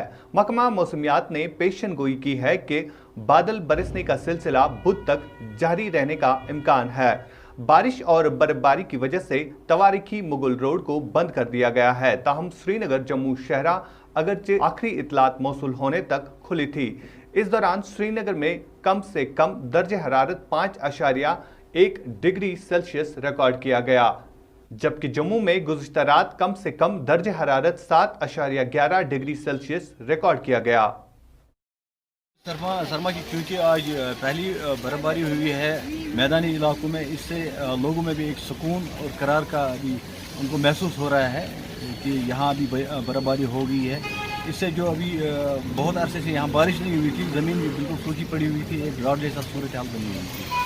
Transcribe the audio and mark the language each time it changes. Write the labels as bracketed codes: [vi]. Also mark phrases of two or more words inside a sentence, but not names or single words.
[ur] محکمہ موسمیات نے پیشن گوئی کی ہے کہ بادل برسنے کا سلسلہ بدھ تک جاری رہنے کا امکان ہے۔ بارش اور برفباری کی وجہ سے تواریخی مغل روڈ کو بند کر دیا گیا ہے، تاہم سری نگر جموں شاہراہ اگرچہ آخری اطلاعات موصول ہونے تک کھلی تھی۔ اس دوران سری نگر میں کم سے کم درجہ حرارت 5.1 ڈگری سیلسیس ریکارڈ کیا گیا، جبکہ جموں میں گزشتہ رات کم سے کم درجہ حرارت 7.11 ڈگری سیلسیس ریکارڈ کیا گیا۔ سرما کی کیونکہ آج پہلی برفباری ہوئی ہے میدانی علاقوں میں، اس سے لوگوں میں بھی ایک سکون اور قرار کا بھی ان کو محسوس ہو رہا ہے کہ یہاں ابھی برفباری ہو گئی ہے۔ اس سے جو ابھی بہت عرصے سے یہاں بارش نہیں ہوئی تھی، زمین بھی بالکل سوکھی پڑی ہوئی تھی، ایک ڈراٹ جیسا صورتحال بنی ہوئی تھی۔